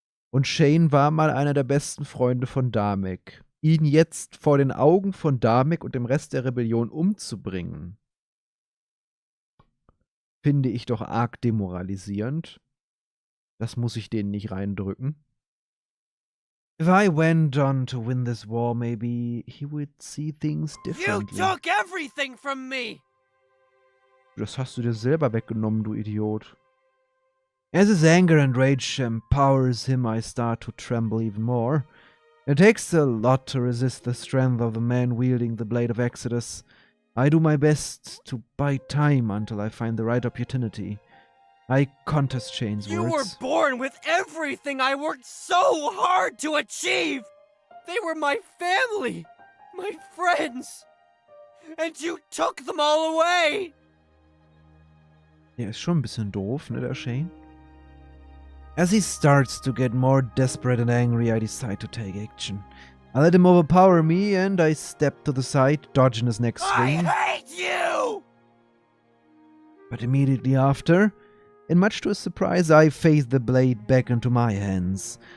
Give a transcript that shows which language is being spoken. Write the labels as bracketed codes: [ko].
[de] Und Shane war mal einer der besten Freunde von Damek. Ihn jetzt vor den Augen von Damek und dem Rest der Rebellion umzubringen, finde ich doch arg demoralisierend. Das muss ich denen nicht reindrücken. [en] If I went on to win this war, maybe he would see things differently. You took everything from me! [de] Das hast du dir selber weggenommen, du Idiot. [en] As his anger and rage empowers him, I start to tremble even more. It takes a lot to resist the strength of the man wielding the Blade of Exodus. I do my best to buy time until I find the right opportunity. I contest Shane's You words. were born with everything I worked so hard to achieve! They were my family, my friends, and you took them all away! [de] Der ist schon ein bisschen doof, ne, der Shane? [en] As he starts to get more desperate and angry, I decide to take action. I let him overpower me and I step to the side, dodging his next swing. I hate you! But immediately after, and much to his surprise, I phase the blade back into my hands.